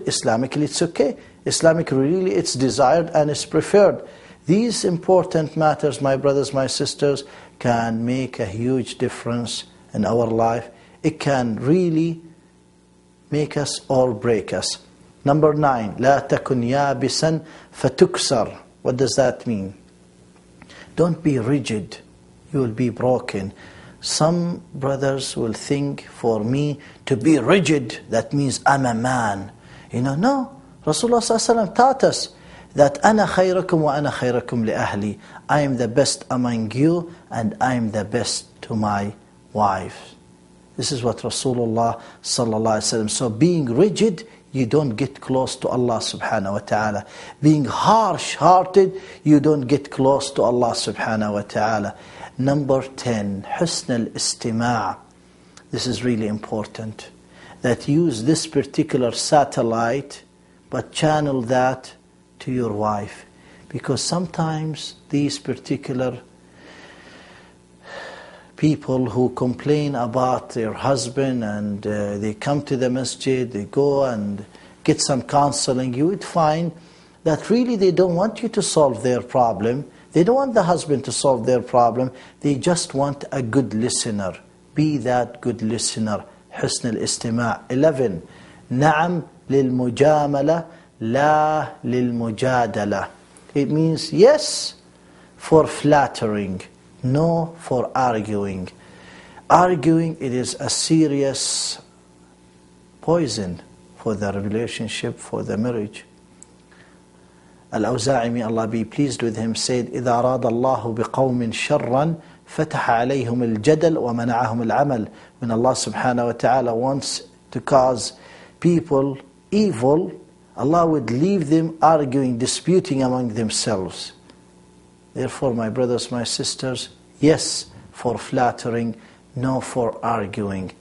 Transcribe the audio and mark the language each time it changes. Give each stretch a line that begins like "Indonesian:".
English: Islamically, it's okay. Islamically, really, it's desired and it's preferred. These important matters, my brothers, my sisters, can make a huge difference in our life. It can really make us or break us. Number 9,
Arabic: لا تكن يابسا فتكسر.
English: What does that mean? Don't be rigid, you will be broken. Some brothers will think, for me to be rigid, that means I'm a man. No. Rasulullah ﷺ taught us that
Arabic: أنا خيركم وأنا خيركم لأهلي.
English: I am the best among you and I am the best to my wife. This is what Rasulullah ﷺ. So being rigid, you don't get close to Allah subhanahu wa ta'ala. Being harsh-hearted, you don't get close to Allah subhanahu wa ta'ala. Number 10,
Arabic: حسن الاستماع.
English: This is really important. That use this particular satellite, but channel that to your wife. Because sometimes these particular people who complain about their husband and they come to the masjid, they go and get some counseling, you would find that really they don't want you to solve their problem. They don't want the husband to solve their problem. They just want a good listener. Be that good listener.
Arabic: حسن الاستماع.
English: 11.
Arabic: نعم للمجاملة لا للمجادلة.
English: It means yes for flattering, no for arguing. Arguing, it is a serious poison for the relationship, for the marriage.
Arabic: Al-Awza'i,
English: may Allah be pleased with him, said,
Arabic: إذا أراد الله بقوم شرا فتح عليهم الجدل ومنعهم العمل.
English: When Allah subhanahu wa ta'ala wants to cause people evil, Allah would leave them arguing, disputing among themselves. Therefore, my brothers, my sisters, yes for flattering, no for arguing.